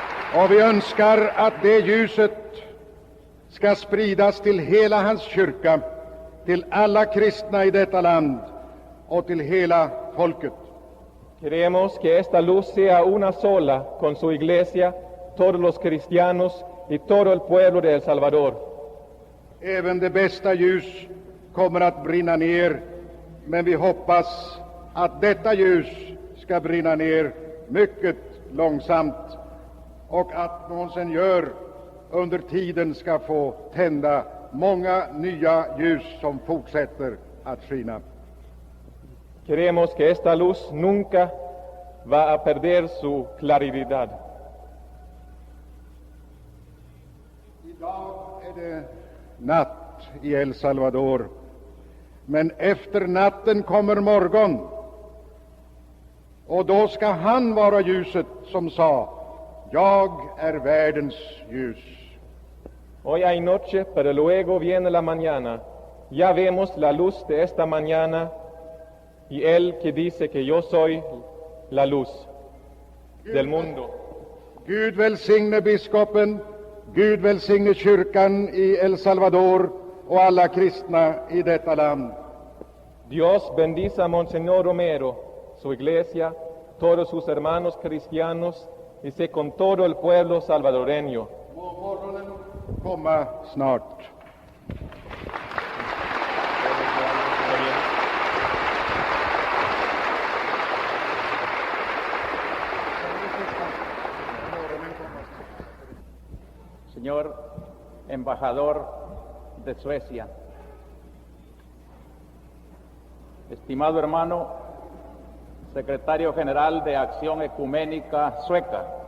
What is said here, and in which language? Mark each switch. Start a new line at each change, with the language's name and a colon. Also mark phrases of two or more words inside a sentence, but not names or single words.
Swedish: Och vi önskar att det ljuset ska spridas till hela hans kyrka, till alla kristna i detta land och till hela folket.
Spanish: Queremos que esta luz sea una sola con su iglesia, todos los cristianos y todo el pueblo de El Salvador.
Swedish: Även det bästa ljus kommer att brinna ner, men vi hoppas att detta ljus ska brinna ner mycket långsamt och att Monsignor under tiden ska få tända många nya ljus som fortsätter att skina.
Spanish: Queremos que esta luz nunca va a perder su claridad.
Swedish: Idag är det natt i El Salvador, men efter natten kommer morgon, och då ska han vara ljuset som sa: jag är världens ljus.
Spanish: Hoy hay noche, pero luego viene la mañana. Ya vemos la luz de esta mañana y Él que dice que yo soy la luz del mundo.
Swedish: Gud välsigne biskopen, Gud välsigne kyrkan i El Salvador och alla kristna i detta land.
Spanish: Dios bendice a Monseñor Romero, su iglesia, todos sus hermanos cristianos y sé con todo el pueblo salvadoreño.
Swedish: Må morgonen komma snart.
Spanish: Señor embajador de Suecia, estimado hermano secretario general de Acción Ecuménica Sueca,